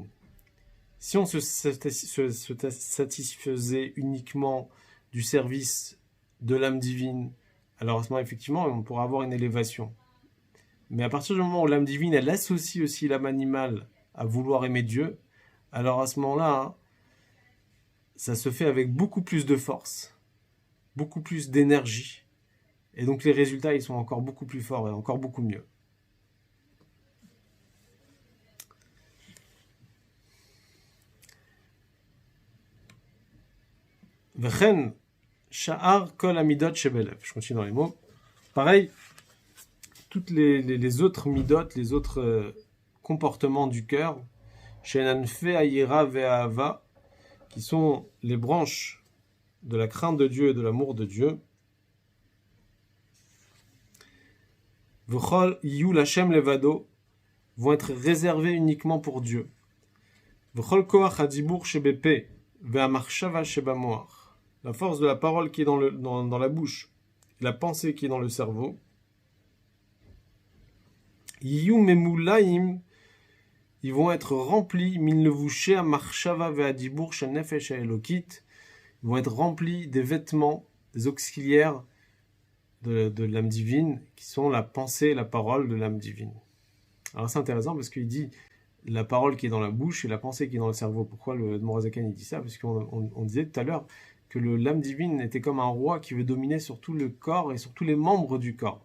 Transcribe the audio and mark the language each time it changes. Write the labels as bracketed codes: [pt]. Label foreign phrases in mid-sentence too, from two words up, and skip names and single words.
[fr] Si on se satisfaisait uniquement du service de l'âme divine, alors à ce moment, effectivement, on pourra avoir une élévation. Mais à partir du moment où l'âme divine, elle associe aussi l'âme animale à vouloir aimer Dieu, alors à ce moment-là, hein, ça se fait avec beaucoup plus de force, beaucoup plus d'énergie. Et donc les résultats, ils sont encore beaucoup plus forts et encore beaucoup mieux. [he] וכן שאר כל המדות שבלב. [fr] Je continue dans les mots. Pareil, toutes les autres midot, les autres comportements du cœur, [he] שהן ענפי היראה והאהבה, [fr] qui sont les branches de la crainte de Dieu et de l'amour de Dieu. [he] וכולם יהיו לה׳ לבדו, [fr] vont être réservés uniquement pour Dieu. [he] וכל כח הדבור שבפה והמחשבה שבמוח. [fr] La force de la parole qui est dans la bouche, la pensée qui est dans le cerveau. [he] יהיו ממולאים, [fr] ils vont être remplis, [he] מן לבושי המחשבה והדבור שבנפש האלקית, [fr] ils vont être remplis des vêtements, des auxiliaires de l'âme divine, qui sont la pensée et la parole de l'âme divine. Alors c'est intéressant parce qu'il dit la parole qui est dans la bouche et la pensée qui est dans le cerveau. Pourquoi le Morazakan il dit ça? Parce qu'on disait tout à l'heure que l'âme divine était comme un roi qui veut dominer sur tout le corps et sur tous les membres du corps.